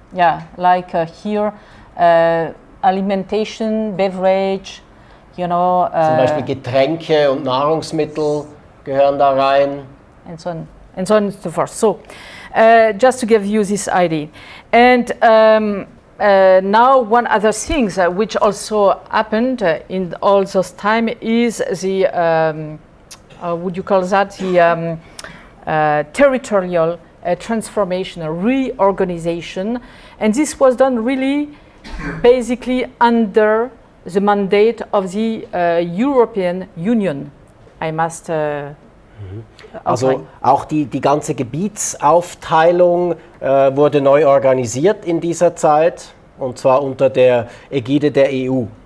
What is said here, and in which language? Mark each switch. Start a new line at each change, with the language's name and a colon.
English: Yeah, like here, alimentation, beverage, you know.
German: Zum Beispiel Getränke und Nahrungsmittel gehören da rein.
English: And so on and so forth. So, just to give you this idea. And now one other thing which also happened in all those time is the, would you call that, the territorial transformation, reorganization. And this was done really basically under the mandate of the European Union, I must
German: Also auch die ganze Gebietsaufteilung wurde neu organisiert in dieser Zeit, und zwar unter der Ägide der EU.